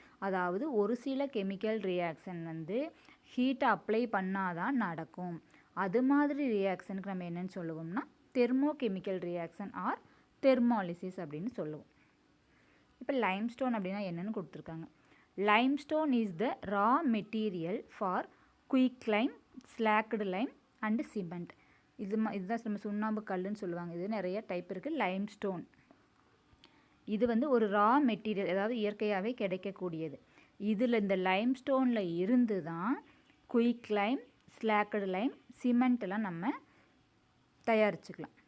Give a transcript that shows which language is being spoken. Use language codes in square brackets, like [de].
[ta] அதாவது ஒரு சில கெமிக்கல் ரியாக்ஷன் வந்து ஹீட்டை அப்ளை பண்ணாதான் நடக்கும். அது மாதிரி ரியாக்ஷனுக்கு நம்ம என்னென்னு சொல்லுவோம்னா தெர்மோகெமிக்கல் ரியாக்ஷன் ஆர் தெர்மாலிசிஸ் அப்படின்னு சொல்லுவோம். இப்போ லைம்ஸ்டோன் அப்படின்னா என்னென்னு கொடுத்துருக்காங்க. [en] limestone is the raw material for quick lime, slacked lime and cement. [ta] இதுதான் நம்ம சுண்ணாம்பு கல்லுன்னு சொல்லுவாங்க. இது நிறைய டைப் இருக்குது. லைம்ஸ்டோன் இது வந்து ஒரு ரா மெட்டீரியல், அதாவது இயற்கையாகவே கிடைக்கக்கூடியது. இதில் இந்த லைம்ஸ்டோனில் இருந்து தான் குயிக் லைம், ஸ்லாக்கடு லைம், சிமெண்ட்டெல்லாம் நம்ம தயாரிச்சுக்கலாம்.